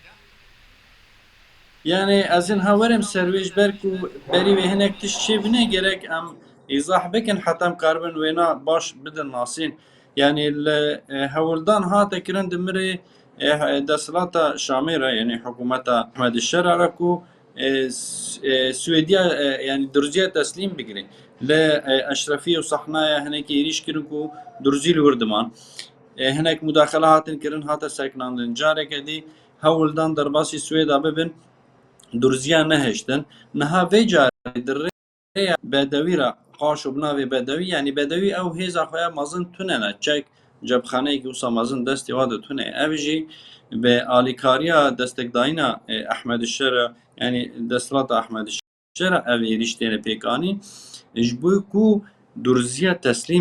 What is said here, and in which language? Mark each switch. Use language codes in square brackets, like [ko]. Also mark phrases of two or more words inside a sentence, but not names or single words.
[ku] یعنی ئەزین هاوەرم سەروێژ بەرک و بەری وێ هەنێک تش چێ بنێ گەرەک ئەم ئیزاح بکەن حتەم کاربن وێنا باش بدن ناسین یعنی لە هەوڵدان هاتەکردن دمرێ دەسەڵاتە شامێرە یعنی حکوومەتە ئەحمەدی شەرارەک و سوێدیا یعنی درزیە تەسلیم بگرێ لە ئەشرەفی و سەحنایە هەنێکی عێریش کردن و درزی لە وردمان هەنێک مداخەلە هاتن کردن هاتە سەکناندن جارێکە دی هەوڵدان دەرباسی سوێدا ببن درزیان نەهێشتن نەها vê carê di rêya bedewî re qaş û binavê bedewî yanî bedewî ew hêza xwe ya mezin tune ne çek cebxaneyekî wisa mezin destê wa de tune ev jî bi alîkariya destekdayîna Ehmedî Şerê yanî desthilata Ehmedî Şerê ev êriş têne pêkanîn ji bo ku durziya teslîm